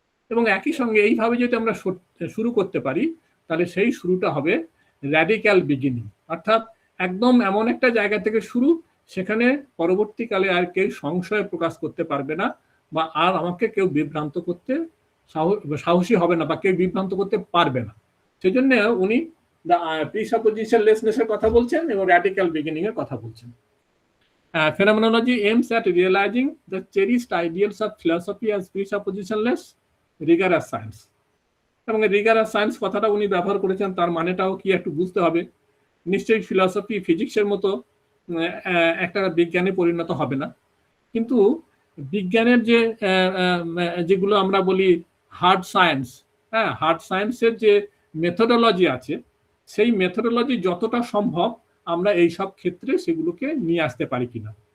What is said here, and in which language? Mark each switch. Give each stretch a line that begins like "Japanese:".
Bangla: এবং একই সঙ্গে এইভাবে যদি আমরা শুরু করতে পারি, তাহলে সেই শুরুটা হবে র্যাডিক্যাল বিগিনিং, অর্থাৎ একদম এমন একটা জায়গা থেকে শুরু, সেখানে পরবর্তীকালে আর কেউ সংশয় প্রকাশ করতে পারবে না, বা আর আমাকে কেউ বিভ্রান্ত করতে সাহসী হবে না, বা কেউ বিভ্রান্ত করতে পারবে না। সেই জন্য উনি প্রিসাপোজিশন লেসনেসের কথা বলছেন এবং র্যাডিক্যাল বিগিনিং এর কথা বলছেন।
English: Phenomenology aims at realizing the cherished ideals of philosophy as presuppositionless, rigorous science.
Bangla: এবং রিগারাস সায়েন্স কথাটা উনি ব্যবহার করেছেন, তার মানেটাও কি একটু বুঝতে হবে। নিশ্চয়ই ফিলসফি ফিজিক্সের মতো একটা বিজ্ঞানে পরিণত হবে না, কিন্তু বিজ্ঞানের যে যেগুলো আমরা বলি হার্ড সায়েন্স, হ্যাঁ, হার্ড সায়েন্সের যে মেথোডোলজি আছে, সেই মেথোডোলজি যতটা সম্ভব আমরা এই সব ক্ষেত্রে সেগুলোকে নিয়ে আসতে পারি কিনা।